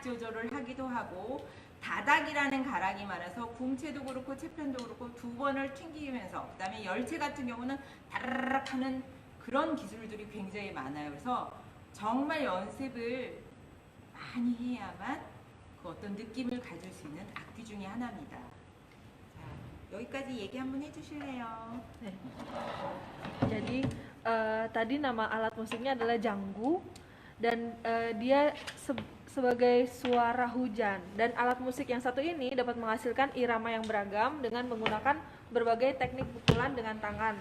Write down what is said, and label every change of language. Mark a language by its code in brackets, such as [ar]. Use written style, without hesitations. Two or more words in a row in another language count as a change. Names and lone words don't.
[ko] 조절을 하기도 하고, 다닥이라는 가락이 많아서 궁채도 그렇고 채편도 그렇고 두 번을 튕기면서, 그 다음에 열채 같은 경우는 다라락 하는 그런 기술들이 굉장히 많아요. 그래서 정말 연습을 많이 해야만 그 어떤 느낌을 가질 수 있는 악기 중에 하나입니다. 자, 여기까지 얘기 한번 해주실래요? 네. [id] Jadi tadi nama alat musiknya adalah janggu dan dia sebagai suara hujan, dan alat musik yang satu ini dapat menghasilkan irama yang beragam dengan menggunakan berbagai teknik pukulan dengan tangan.